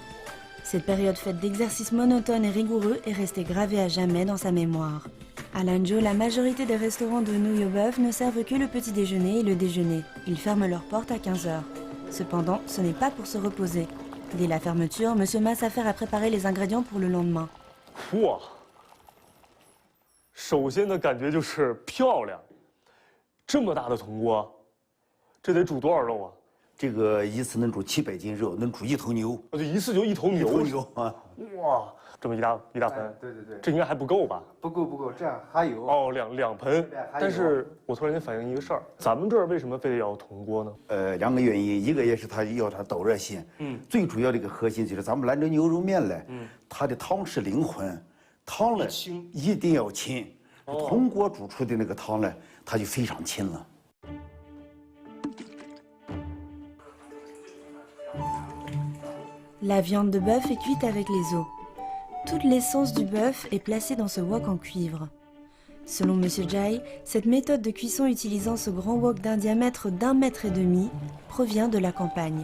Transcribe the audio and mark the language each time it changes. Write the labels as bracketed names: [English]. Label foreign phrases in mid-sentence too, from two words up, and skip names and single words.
[French] Cette période faite d'exercices monotones et rigoureux est restée gravée à jamais dans sa mémoire. À Lanzhou, la majorité des restaurants de nouilles au bœuf ne servent que le petit déjeuner et le déjeuner. Ils ferment leurs portes à 15 h. Cependant, ce n'est pas pour se reposer. Dès la fermeture, Monsieur Ma s'affaire à préparer les ingrédients pour le lendemain. [Chinese] 哇，首先的感觉就是漂亮，这么大的铜锅，这得煮多少肉啊？这个一次能煮700斤肉，能煮1头牛。就一次就1头牛。 1头牛啊！哇，这么一大盆。对对对。这应该还不够吧？不够，这样还有。哦，两盆。但是我突然间反应一个事儿，咱们这儿为什么非得要铜锅呢？2个原因，一个也是它要它导热性。最主要的一个核心就是咱们兰州牛肉面嘞，它的汤是灵魂，汤呢一定要清。铜锅煮出的那个汤呢，它就非常清了。 [French] La viande de bœuf est cuite avec les os. Toute l'essence du bœuf est placée dans ce wok en cuivre. Selon Monsieur Jai, cette méthode de cuisson utilisant ce grand wok d'un diamètre d'1,5 m provient de la campagne.